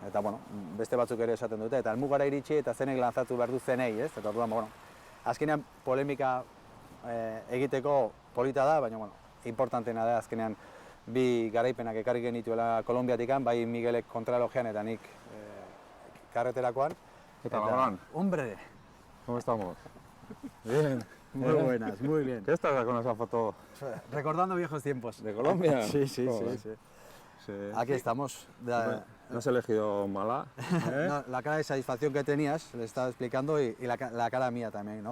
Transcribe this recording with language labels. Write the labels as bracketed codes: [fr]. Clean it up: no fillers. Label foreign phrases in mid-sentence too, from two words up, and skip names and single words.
[eu] Eta beste batzuk ere esaten dute, eta helmugara iritsi eta zenek lanzatu behar du zenei, ez? Eta orduan, azkenean polemika egiteko polita da, baina importanteena da azkenean bi garaipenak ekarri genituela Kolonbiatikan, bai Miguelek kontralojean eta nik karreterakoan. [es] ¿Qué tal, Abraham? Hombre. ¿Cómo estamos? Bien. Muy buenas, muy bien. ¿Qué estás con esa foto? Recordando viejos tiempos. ¿De Colombia? Sí. Sí. Aquí estamos. No has elegido mala. No, la cara de satisfacción que tenías, le estaba explicando, y la cara mía también, ¿no?